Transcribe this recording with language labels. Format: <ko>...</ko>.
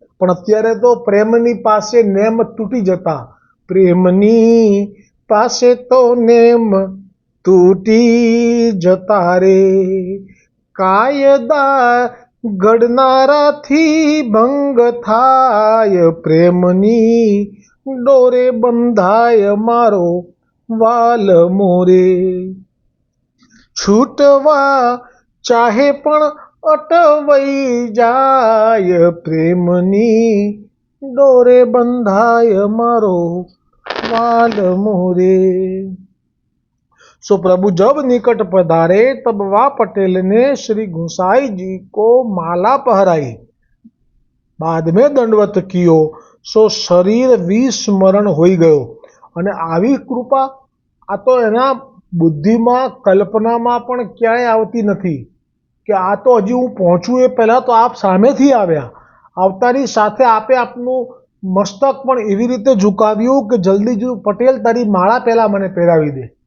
<gu>પણ અત્યારે તો પ્રેમની પાસે નેમ તૂટી જતા, પ્રેમની પાસે તો નેમ તૂટી જતા રે, કાયદા ઘડનારાથી ભંગ થાય, પ્રેમની ડોરે બંધાય મારો વાલ મોરે. છૂટવા ચાહે પણ અટવાઈ જાય, પ્રેમની ડોરે બંધાય મારો વાલ મોરે.</gu> <hi>सो प्रभु जब निकट पधारे तब वा पटेल ने श्री गुसाई जी को माला पहराई, बाद में दंडवत कियो. सो शरीर विस्मरण होई गयो.</hi> <gu>અને આવી કૃપા આ તો એના બુદ્ધિમાં કલ્પનામાં પણ ક્યાંય આવતી નથી કે આ તો હજી હું પહોંચું એ પહેલાં તો આપ સામેથી આવ્યા, આવતાની સાથે આપે આપનું મસ્તક પણ એવી રીતે ઝુકાવ્યું કે જલ્દી જ પટેલ તારી માળા પહેલાં મને પહેરાવી દે.</gu>